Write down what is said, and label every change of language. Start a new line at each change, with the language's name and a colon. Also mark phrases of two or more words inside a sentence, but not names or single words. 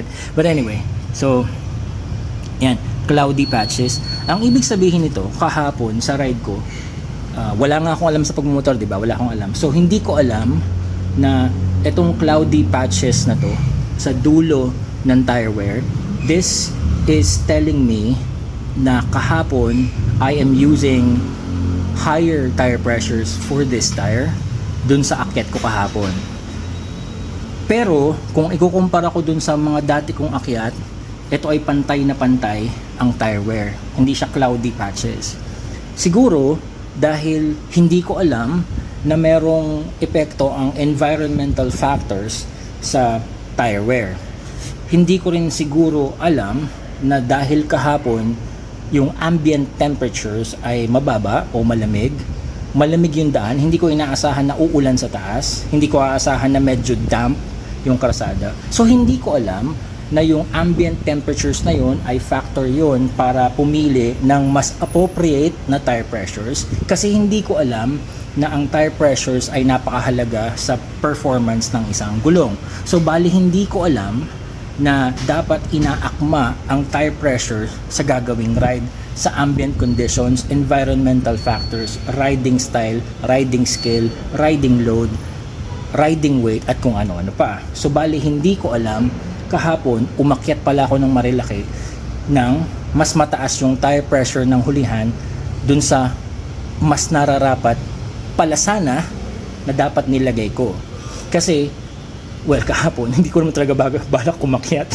English: But anyway, so yan, cloudy patches.
Filipino: Ang ibig sabihin nito, kahapon sa ride ko, wala nga akong alam sa pagmumotor, di ba? Wala akong alam. So hindi ko alam na itong
English: cloudy patches
Filipino: na to sa dulo ng
English: tire wear, this is telling me
Filipino: na kahapon
English: I am using higher tire pressures for this tire
Filipino: dun sa akyat ko kahapon. Pero kung ikukumpara ko dun sa mga dati kong akyat, ito ay pantay na pantay ang
English: tire wear,
Filipino: hindi siya
English: cloudy patches.
Filipino: Siguro dahil hindi ko alam na merong epekto ang
English: environmental factors
Filipino: sa
English: tire wear.
Filipino: Hindi ko rin siguro alam na dahil kahapon yung
English: ambient temperatures
Filipino: ay mababa o malamig yung daan, hindi ko inaasahan na uulan sa taas, hindi ko aasahan na medyo damp yung kalsada. So hindi ko alam na yung
English: ambient temperatures
Filipino: na yun ay factor yun para pumili ng mas appropriate na
English: tire pressures,
Filipino: kasi hindi ko alam na ang
English: tire pressures
Filipino: ay napakahalaga sa performance ng isang gulong. So bali hindi ko alam na dapat inaakma ang
English: tire pressure
Filipino: sa gagawing ride sa
English: ambient conditions, environmental factors, riding style, riding skill, riding load, riding weight,
Filipino: at kung ano-ano pa. So bali hindi ko alam, kahapon umakyat pala ako ng Marilaki ng mas mataas yung
English: tire pressure
Filipino: ng hulihan dun sa mas nararapat pala sana na dapat nilagay ko. Kasi kahapon, hindi ko naman talaga balak umakyat.